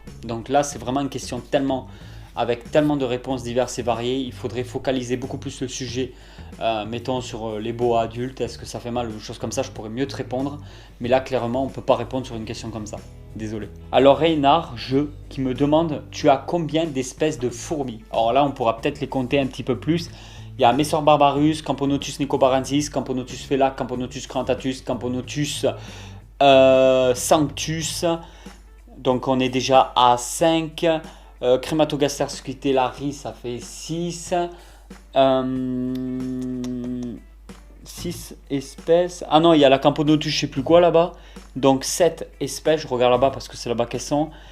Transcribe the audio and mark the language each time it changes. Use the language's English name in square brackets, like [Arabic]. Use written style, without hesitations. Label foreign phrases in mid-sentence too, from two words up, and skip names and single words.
[French] Donc là, c'est vraiment une question avec tellement de réponses diverses et variées, il faudrait focaliser beaucoup plus le sujet, mettons sur les boas adultes, est-ce que ça fait mal ou des choses comme ça, je pourrais mieux te répondre. Mais là, clairement, on ne peut pas répondre sur une question comme ça. Désolé. Alors Reynard, qui me demande, tu as combien d'espèces de fourmis? Alors là, on pourra peut-être les compter un petit peu plus. Il y a Messor barbarus, Camponotus nicobarensis, Camponotus fela, Camponotus crantatus, Camponotus sanctus. Donc on est déjà à 5. Crématogaster scutellaris, ça fait 6. 6 espèces. Ah non, il y a la Camponotus, je sais plus quoi là-bas. Donc 7 espèces, je regarde là-bas parce que c'est là-bas qu'elles sont.